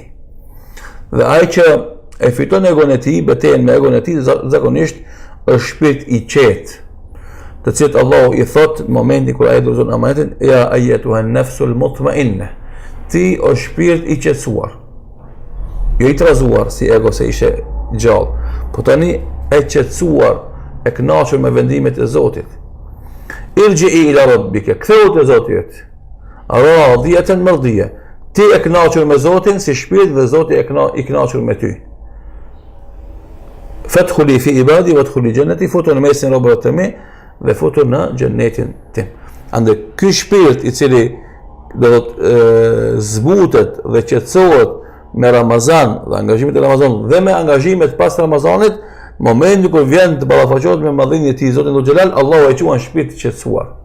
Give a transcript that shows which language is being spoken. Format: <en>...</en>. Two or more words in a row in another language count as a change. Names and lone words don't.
<sq>Dhe ai që e fiton egon e tij, betejën me egon e tij, zakonisht është shpirt i qetë, të cilët Allahu i thot në momentin kur ai dorëzon amanetin,</sq> <ar>يا أيتها النفس المطمئنة,</ar> <sq>ti o shpirt i qetësuar, jo i trazuar si ego se ishe gjallë, po tani e qetësuar, e kënaqur me vendimet e Zotit.</sq> <ar>ارجعي إلى ربك,</ar> <sq>ktheu te Zoti yt.</sq> <ar>راضية مرضية.</ar> <sq>Ti e kënaqur me Zotin si shpirt dhe Zoti i kënaqur me ty.</sq> <ar>فادخلي في عبادي وادخلي جنتي,</ar> <sq>futu në mesin e robërve të mi dhe futu në xhennetin tim. Ande ky shpirt i cili do të zbutet dhe qetësohet me Ramazan dhe angazhimet e Ramazanit dhe me angazhimet pas Ramazanit, momentin kur vjen të ballafaqohet me madhërinë e tij Zotin</sq> <ar>ذو الجلال,</ar> <sq>Allahu e quan shpirt të qetësuar.</sq>